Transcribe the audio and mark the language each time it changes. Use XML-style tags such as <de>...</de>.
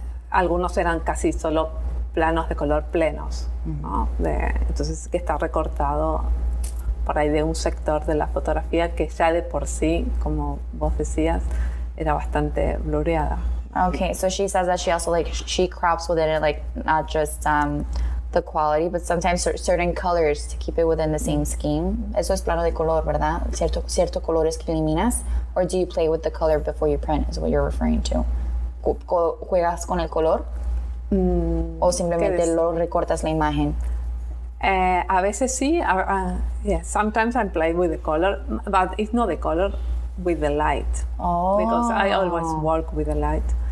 <es>algunos eran casi solo planos de color plenos, ¿no? Entonces que está recortado por ahí de un sector de la fotografía que ya de por sí, como vos decías, era bastante blureada.</es> <en>Okay, so she says that she also she crops within it, not just the quality, but sometimes certain colors to keep it within the same scheme.</en> <es>Eso es plano de color, ¿verdad? Cierto colores que eliminas,</es> <en>or do you play with the color before you print? Is what you're referring to?</en> <es>¿Juegas con el color? ¿O simplemente lo recortas la imagen? A veces sí.</es> <en>Yeah, sometimes I play with the color, but it's not the color, with the light. Oh. Because I always work with the light.</en>